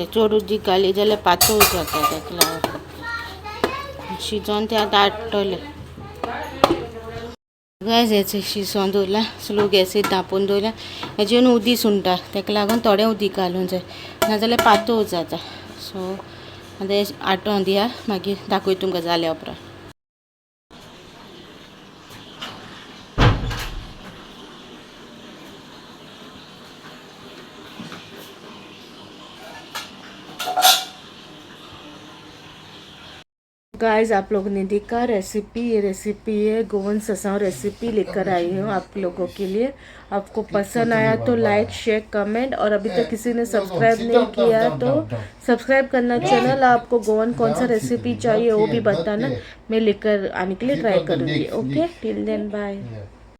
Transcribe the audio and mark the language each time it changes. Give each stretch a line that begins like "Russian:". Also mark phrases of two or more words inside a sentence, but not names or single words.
Konkani: चड उदीक घाली जाल्यार पातळ जाता ताका लागून शिजोवन तें आतां आडटलें. गायज हेचें शिजोवन दवरलां स्लो गॅसीर धांपून दवरलां. हेजेर उदीक सुंटा ताका लागून थोडें उदीक घालूंक जाय नाजाल्यार पातळ जाता. सो आतां हें आटोवन दिया मागीर दाखयता तुमकां जाल्या उपरांत.
Hindi: गाइस आप लोगों ने देखा रेसिपी. ये रेसिपी है गोवन सांसव रेसिपी लेकर आई हूँ आप लोगों के लिए. आपको पसंद आया तो
English: like share comment
Hindi: और अभी तक किसी ने सब्सक्राइब नहीं किया तो सब्सक्राइब करना चैनल. आपको गोवन कौन सा रेसिपी चाहिए वो भी बताना. मैं लेकर आने के लिए ट्राई करूँगी.
English: okay till then bye.